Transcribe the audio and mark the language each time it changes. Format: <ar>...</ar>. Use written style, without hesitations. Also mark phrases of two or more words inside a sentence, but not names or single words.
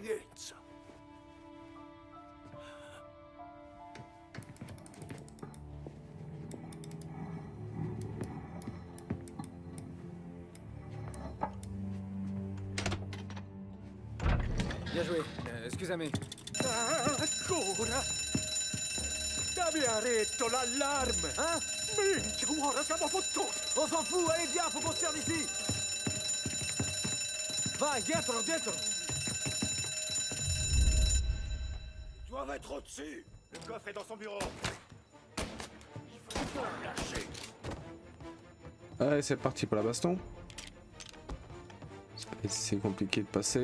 <fr>Bien joué.</fr> <it>Scusami. Ancora?</it> <fr>T'avais arrêté l'allarme! Hein?</fr> <it>Minchia, ora siamo fottuti!</it> <fr>On s'en fout, allez viens, faut qu'on se tire d'ici.</fr> <it>Vai, dietro.</it> <fr>Ils doivent être au-dessus. Le coffre est dans son bureau. Il faut pas le lâcher. Allez, c'est parti pour la baston. C'est compliqué de passer.</fr>